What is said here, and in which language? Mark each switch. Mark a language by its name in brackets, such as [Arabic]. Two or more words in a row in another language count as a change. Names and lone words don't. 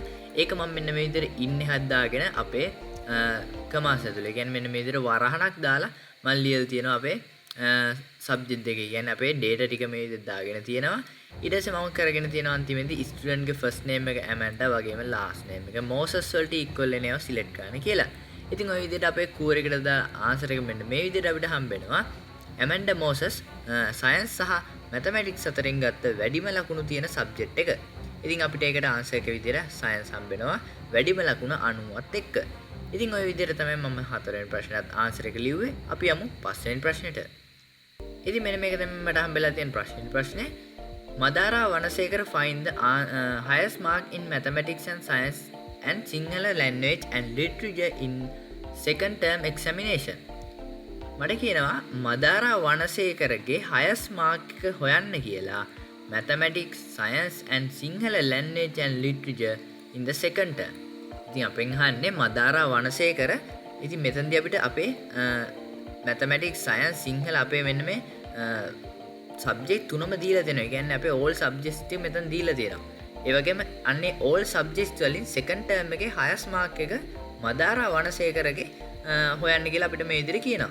[Sinhala] ඒක මම මෙන්න මේ විදිහට in එකක් දාගෙන අපේ කමාස් ඇතුලේ, කියන්නේ මෙන්න මේ විදිහට වරහණක් දාලා මම ලියලා තියෙනවා අපේ subject දෙකේ. කියන්නේ අපේ data ටික මේ විදිහට දාගෙන තියෙනවා. ඊට පස්සේ මම කරගෙන තියෙනවා අන්තිමේදී student ගේ [English] first name [Sinhala] එක Amanda වගේම [English] last name [Sinhala] එක Moses වලට equal වෙන ඒවා select කරන්න කියලා. ඉතින් ওই විදිහට අපේ කෝරේකට දා ආන්සර් එක මෙන්න මේ විදිහට අපිට හම්බෙනවා. Amanda Moses science සහ mathematics අතරින් ගත්ත වැඩිම ලකුණු තියෙන subject එක. ඉතින් අපිට ඒකට ආන්සර් එක විදිහට science හම්බෙනවා වැඩිම ලකුණ 90ත් එක්ක. ඉතින් ওই විදිහට තමයි මම හතරවෙනි ප්‍රශ්නට ආන්සර් එක ලිව්වේ. අපි යමු පස්වෙනි ප්‍රශ්නෙට. ඉතින් මෙන්න මේක තමයි මට හම්බෙලා තියෙන ප්‍රශ්නේ. [English] Madara Vanasekara find the highest mark in mathematics and science and Sinhala language and literature in second term examination. [Sinhala] මට කියනවා Madara Vanasekaraගේ [English] highest mark [Sinhala] එක හොයන්න කියලා [English] mathematics, science and Sinhala language and literature in the second term. [Sinhala] ඉතින් අපෙන් අහන්නේ Madara Vanasekara. ඉතින් මෙතනදී අපිට අපේ [English] mathematics, science, [Sinhala] Sinhala අපේ මෙන්න මේ subject තුනම දීලා තියෙනවා. ඒ කියන්නේ අපේ [English] all subjects [Sinhala] ටික මෙතන දීලා තියෙනවා. ඒ වගේම අන්නේ [English] all subjects [Sinhala] වලින් [English] second term [Sinhala] එකේ [English] highest mark [Sinhala] එක Madara Vanasekaraගේ හොයන්න කියලා අපිට මේ විදිහට කියනවා.